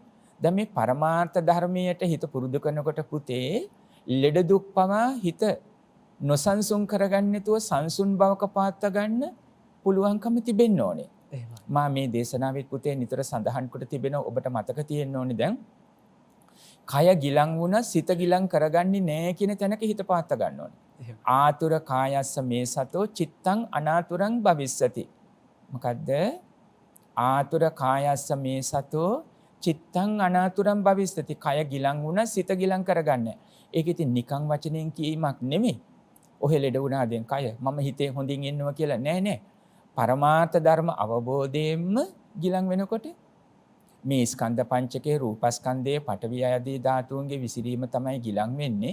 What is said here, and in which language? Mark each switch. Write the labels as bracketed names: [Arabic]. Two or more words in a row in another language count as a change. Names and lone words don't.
[Sinhala] දැන් මේ පරමාර්ථ ධර්මයට හිත පුරුදු කරනකොට පුතේ ලෙඩ දුක් පවා හිත නොසන්සුන් කරගන්න නැතුව සංසුන් බවක පාත්ත ගන්න පුළුවන්කම තිබෙන්න ඕනේ. මා මේ දේශනාවෙත් පුතේ නිතර සඳහන් කොට තිබෙනවා. ඔබට මතක තියෙන්න ඕනේ දැන් කය ගිලන් වුණා සිත ගිලන් කරගන්නේ නැහැ කියන තැනක හිත පාත්ත ගන්න ඕනේ. [Pali] ආතුර කායස්ස මේ සතෝ චිත්තං අනාතුරං භවිස්සති. මොකද්ද? ආතුර කායස්ස මේ සතෝ චිත්තං අනාතුරං භවිස්සති. [Sinhala] කය ගිලන් වුණා සිත ගිලන් කරගන්නේ. ඒක ඉතින් නිකං වචනෙන් කීමක් නෙමෙයි. ඔහෙ ලෙඩ වුණා දැන් කය මම හිතේ හොඳින් ඉන්නවා කියලා නෑ. පරමාර්ථ ධර්ම අවබෝධයෙන්ම ගිලන් වෙනකොට මේ ස්කන්ධ පංචකයේ රූපස්කන්ධයේ පඨවි ආදී ධාතුන්ගේ විසිරීම තමයි ගිලන් වෙන්නේ.